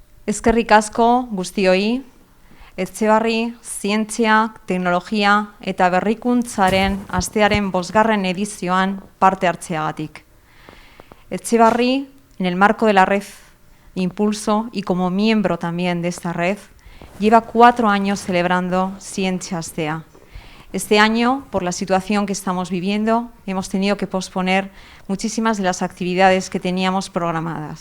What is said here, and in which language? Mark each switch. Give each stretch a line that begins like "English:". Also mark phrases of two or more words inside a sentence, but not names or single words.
Basque: Eskerrik asko guztioi, Etxebarri, Zientzia, Teknologia eta Berrikuntzaren astearen 5. edizioan parte hartzeagatik. Etxebarri,
Spanish: en el marco de la red Impulso y como miembro también de esta red, lleva 4 años celebrando Zientzia Astea. Este año, por la situación que estamos viviendo, hemos tenido que posponer muchísimas de las actividades que teníamos programadas.